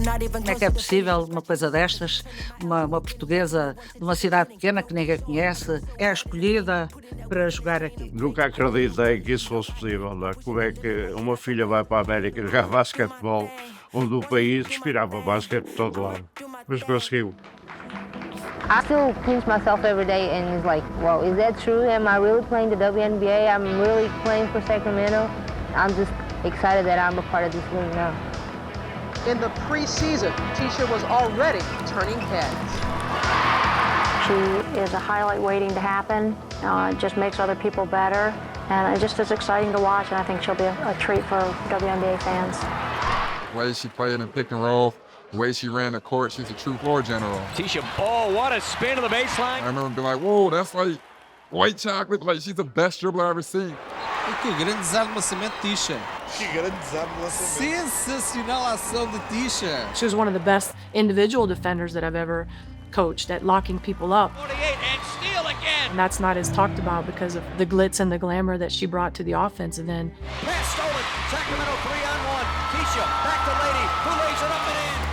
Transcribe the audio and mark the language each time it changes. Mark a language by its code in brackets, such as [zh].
[pt] Como é que é possível uma coisa destas? Uma portuguesa de uma cidade pequena que ninguém conhece é escolhida para jogar aqui. Nunca acreditei que isso fosse possível. Não é? Como é que uma filha vai para a América jogar basquetebol? onde o país respirava basquete por todo lado. Mas conseguiu. [en] I still pinch myself every day and it's like, well, is that true? Am I really playing the WNBA? I'm really playing for Sacramento. I'm just excited that I'm a part of this league now. In the preseason, Tisha was already turning heads. She is a highlight waiting to happen. It just makes other people better. And it just is exciting to watch, and I think she'll be a treat for WNBA fans. The way she played in pick and roll, the way she ran the court, she's a true floor general. Tisha Ball, what a spin to the baseline. I remember being like, whoa, that's like white chocolate. Like, she's the best dribbler I've ever seen. [pt] Que grande desarme de lançamento, Tisha. Que grande desarme de lançamento. Sensacional ação de Tisha. [en] She was one of the best individual defenders that I've ever coached at locking people up. 48 and steal again. And that's not as talked about because of the glitz and the glamour that she brought to the offense. And then pass stolen. Sacramento 3-on-1. Tisha back to Lady, who lays it up and in.